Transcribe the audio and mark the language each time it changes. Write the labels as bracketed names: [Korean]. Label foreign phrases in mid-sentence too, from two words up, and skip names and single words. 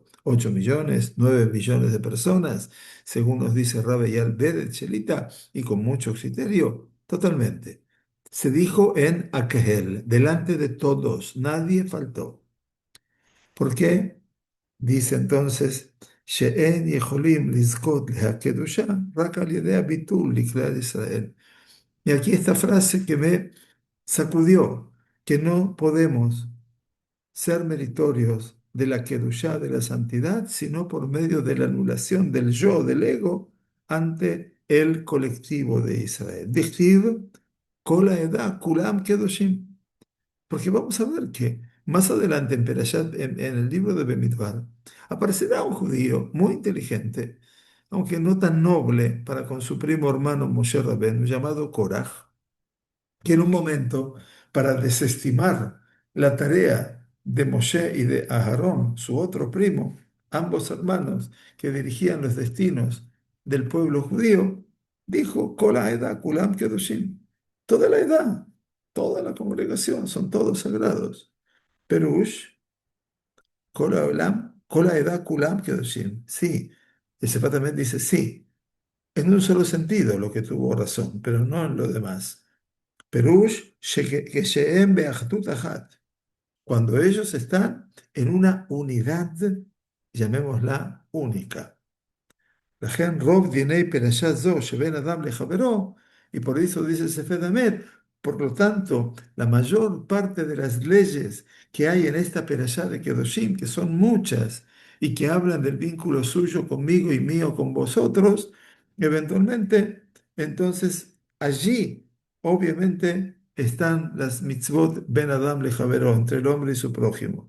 [Spanish] 8 millones, 9 millones de personas, según nos dice Rabbi Yal Bedet Shelita, y con mucho criterio, totalmente. Se dijo en Akehel, delante de todos, nadie faltó. ¿Por qué? Dice entonces, [Hebrew] "שאין יכולים לזכות לקדושה רק על ידי הביטול לכלל ישראל". [Spanish] Y aquí esta frase que me sacudió, que no podemos ser meritorios de la kedusha, de la santidad, sino por medio de la anulación del yo, del ego, ante el colectivo de Israel. [Hebrew] דכתיב כל העדה כולם קדושים. [Spanish] Porque vamos a ver que más adelante en Perashat, en el libro de Bemidbar, aparecerá un judío muy inteligente, aunque no tan noble para con su primo hermano Moshe Rabbeinu, llamado Korah, que en un momento, para desestimar la tarea de Moshe y de Aharón, su otro primo, ambos hermanos que dirigían los destinos del pueblo judío, dijo, [Hebrew] כל העדה כולם קדושים, [Spanish] toda la edad, toda la congregación, son todos sagrados. [Hebrew] פירוש כל העדה כולם קדושים. [Spanish] Sí, el Sefat también dice sí, en un solo sentido lo que tuvo razón, pero no en lo demás. [Hebrew] פירוש שהם באחדות אחת, [Spanish] cuando ellos están en una unidad, llamémosla única. [Hebrew] לכן רוב דיני פרשה זו שבין אדם לחברו, [Spanish] y por eso dice el Sefed Hamed, por lo tanto, la mayor parte de las leyes que hay en esta perashá de Kedoshim, que son muchas, y que hablan del vínculo suyo conmigo y mío con vosotros, eventualmente, entonces allí, obviamente, están las [Hebrew] מצוות בין אדם לחבירו, [Spanish] entre el hombre y su prójimo.